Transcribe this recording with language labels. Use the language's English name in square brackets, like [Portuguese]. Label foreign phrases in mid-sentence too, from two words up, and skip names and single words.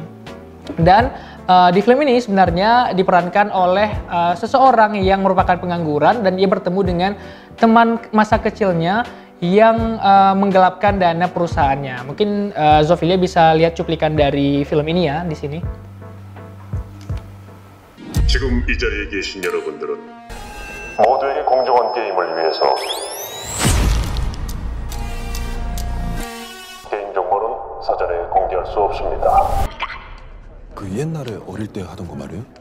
[Indonesian] Dan di film ini sebenarnya diperankan oleh seseorang yang merupakan pengangguran, dan dia bertemu dengan teman masa kecilnya yang menggelapkan dana perusahaannya. Mungkin Zofilia bisa lihat cuplikan dari film ini ya di sini. [Korean] 지금 이 자리에 계신 여러분들은 모두에게 공정한 게임을 위해서 개인 정보는 사전에 공개할 수 없습니다. 그 옛날에 어릴 때 하던 거 말이에요?